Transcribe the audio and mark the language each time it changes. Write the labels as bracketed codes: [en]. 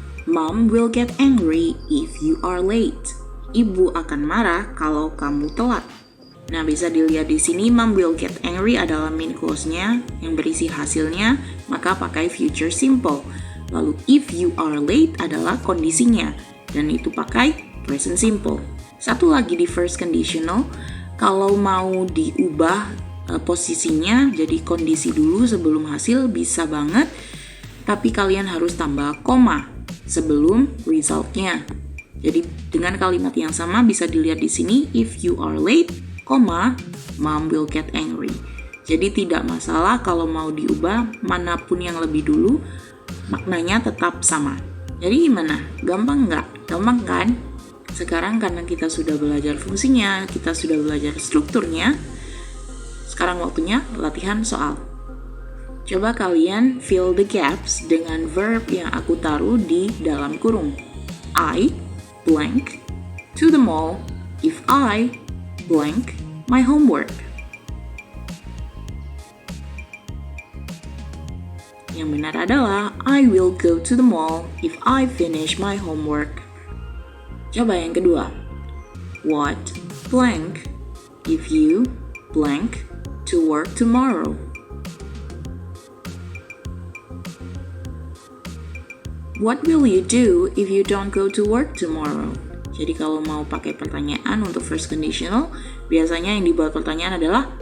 [en] Mom will get angry if you are late. [id] Ibu akan marah kalau kamu telat. Nah, bisa dilihat di sini, [en] mom will get angry [id] adalah main clause-nya yang berisi hasilnya, maka pakai future simple. Lalu [en] if you are late [id] adalah kondisinya, dan itu pakai present simple. Satu lagi di first conditional, kalau mau diubah posisinya jadi kondisi dulu sebelum hasil bisa banget, tapi kalian harus tambah koma sebelum resultnya. Jadi dengan kalimat yang sama bisa dilihat di sini, [en] if you are late, mom will get angry. [id] Jadi tidak masalah kalau mau diubah manapun yang lebih dulu, maknanya tetap sama. Jadi gimana? Gampang nggak? Gampang kan? Sekarang karena kita sudah belajar fungsinya, kita sudah belajar strukturnya, sekarang waktunya latihan soal. Coba kalian [en] fill the gaps [id] dengan verb yang aku taruh di dalam kurung. [en] I blank to the mall if I blank my homework. [id] Yang benar adalah [en] I will go to the mall if I finish my homework. [id] Coba yang kedua. [en] What blank if you blank to work tomorrow? What will you do if you don't go to work tomorrow? [id] Jadi kalau mau pakai pertanyaan untuk first conditional, biasanya yang dibuat pertanyaan adalah